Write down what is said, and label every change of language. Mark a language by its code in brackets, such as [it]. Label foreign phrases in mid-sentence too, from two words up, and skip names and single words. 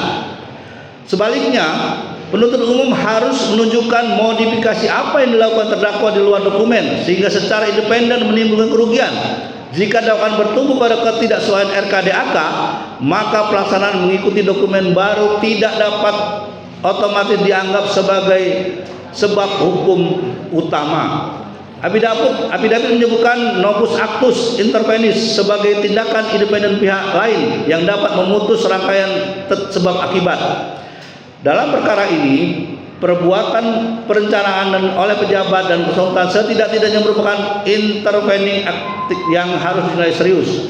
[id] Sebaliknya, penuntut umum harus menunjukkan modifikasi apa yang dilakukan terdakwa di luar dokumen sehingga secara independen menimbulkan kerugian. Jika dakwaan bertumbuh pada ketidaksesuaian RKDAK, maka pelaksanaan mengikuti dokumen baru tidak dapat otomatis dianggap sebagai sebab hukum utama. Affidavit menyebutkan [la] novus actus intervenis [id] sebagai tindakan independen pihak lain yang dapat memutus rangkaian sebab akibat. Dalam perkara ini, perbuatan perencanaan dan oleh pejabat dan konsultan setidak-tidaknya merupakan intervening aktif yang harus dinilai serius.